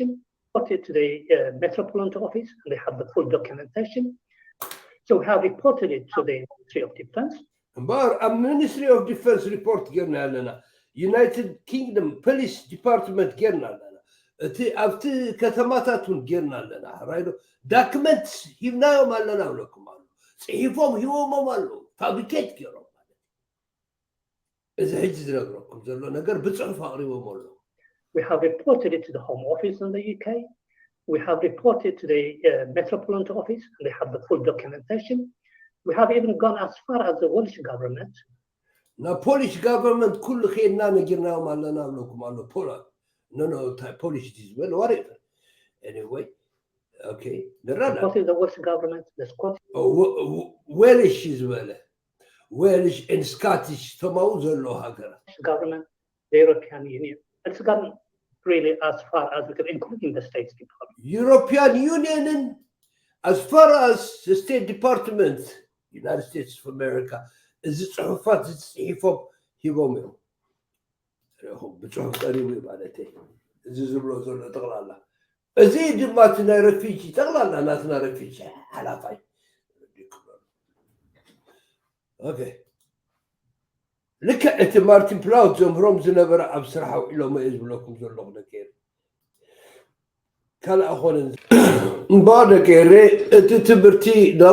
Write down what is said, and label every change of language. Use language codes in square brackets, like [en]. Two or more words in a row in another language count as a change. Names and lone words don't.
[en] Reported to the Metropolitan Office, and they have the full documentation. So we have reported it to the Ministry of Defense. A Ministry of Defense report [ti] ገርና ኣለና. [en] United Kingdom Police Department [ti] ገርና ኣለና. After ከተማታቱን ጌርና ለና ራይዶ ዶክመንትስ ሂብናዮ ማለና ብለኩም አሉ ጽሒፎም ሂቦም አሉ ፋብሪኬት ገይሮም ማለት እዚ ሕጂ ዝነግረኩም ዘሎ ነገር ብጽሑፍ አቅሪቦም አሉ. [en] We have reported it to the Home Office in the UK. We have reported to the Metropolitan Office, and they have the full documentation. We have even gone as far as the Welsh government. [ti] Na [en] Polish government [ti] ኩሉ ኸይድና ነጊርናዮ ማለና ብለኩም አሉ ፖላንድ. [en] No, Polish is well, whatever. Anyway, okay. What is the Welsh government? The Scottish. Welsh is well. Welsh and Scottish. Government, the European Union. It's gone really as far as we can, including the States Department. European Union as far as the State Department United States of America [ti] እዚ ፅሑፋት ዝፅሒፎም ሂቦም እዮም ረኹም ብፅሑፍ ቀሪቡ ማለት እዚ ዝብሎ ዘሎ ጠቕላላ እዚ ድማ እቲ ናይ ረፊጂ ጠቕላላ ናትና ረፊጂ ሓላፋይ ኦኬ ልክዕ እቲ ማርቲን ፕላውት ዘምህሮም ዝነበረ ኣብ ስራሕ ውዒሎም እየ ዝብለኩም ዘለኹ ደቀር ካልእ ኣኾነን እምበኣር ደቀረ እቲ ትምህርቲ ናብ